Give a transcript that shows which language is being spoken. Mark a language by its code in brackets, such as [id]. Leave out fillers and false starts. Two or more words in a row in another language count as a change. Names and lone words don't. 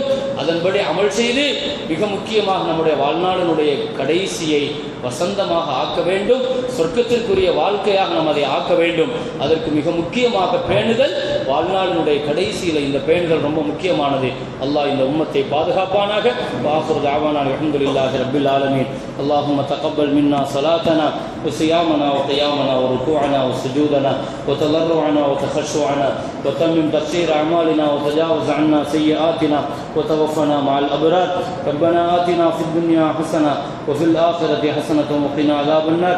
[ta] அதன்படி அமல் செய்து மிக முக்கியமாக நம்முடைய வாழ்நாளினுடைய கடைசியை வசந்தமாக ஆக்க வேண்டும், சொர்க்கத்திற்குரிய வாழ்க்கையாக நாம் அதை ஆக்க வேண்டும். அதற்கு மிக முக்கியமாக பேணுதல், வாழ்நாளினுடைய கடைசியில் இந்த பேணுதல் ரொம்ப முக்கியமானது. அல்லாஹ் இந்த உம்மத்தை பாதுகாப்பானாக. [ar] وآخر دعوانا الحمد لله رب العالمين. اللهم تقبل منا صلاتنا وصيامنا وقيامنا وركوعنا وسجودنا وتضرعنا وتخشعنا، وتمم تقصير أعمالنا وتجاوز عنا سيئاتنا وتوفنا مع الأبرار. ربنا آتنا في الدنيا حسنة وفي الآخرة حسنة وقنا عذاب النار.